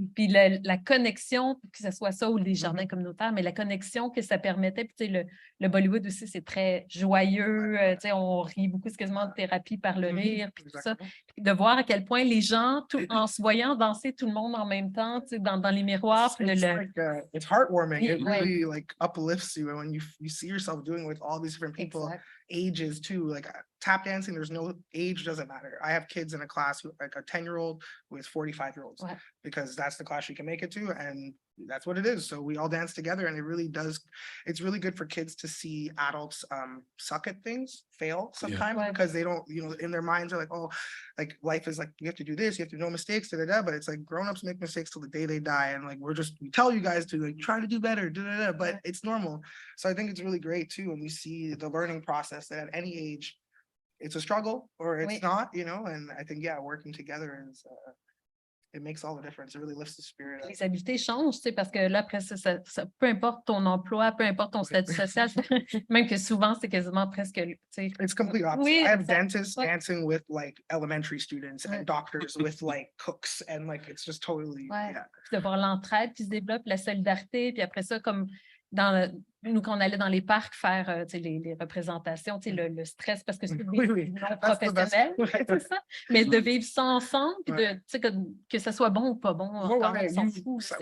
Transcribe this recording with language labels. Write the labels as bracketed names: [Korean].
[French] Puis la connexion, que ce soit ça ou les jardins communautaires, mais la connexion que ça permettait, puis tu sais, le Bollywood aussi, c'est très joyeux, tu sais, on rit beaucoup, c'est quasiment de thérapie par le rire, puis tout ça. Puis de voir à quel point les gens, en se voyant danser tout le monde en même temps, tu sais, dans les miroirs. [English] It's heartwarming. It really like uplifts you when you see yourself doing with all these different people. Exactly. Ages too, like tap dancing, there's no age, doesn't matter. I have kids in a class who, like a 10-year-old with 45-year-olds, because that's the class you can make it to, and that's what it is. So we all dance together, and it really does, it's really good for kids to see adults suck at things, fail sometimes, because they don't, in their minds are like, oh, like life is like, you have to do this, you have to no mistakes, but it's like grown-ups make mistakes till the day they die, and like we tell you guys to like try to do better, but it's normal. So I think it's really great too when you see the learning process that at any age it's a struggle or it's not, and I think, working together is it makes all the difference. It really lifts the spirit. [French] Les habiletés changent, tu sais, parce que là, après ça, peu importe ton emploi, peu importe ton statut social, même que souvent, c'est quasiment presque, tu sais. [English] It's complete opposite. Oui, I have dentists dancing with like elementary students and doctors with like cooks, and like it's just totally, [French] Puis de voir l'entraide qui se développe, la solidarité, puis après ça, comme nous, quand on allait dans les parcs faire les représentations, le stress, parce que c'est non professionnel, c'est ça. Mais de vivre ça ensemble, puis que ça soit bon ou pas bon, encore, on s'en fout.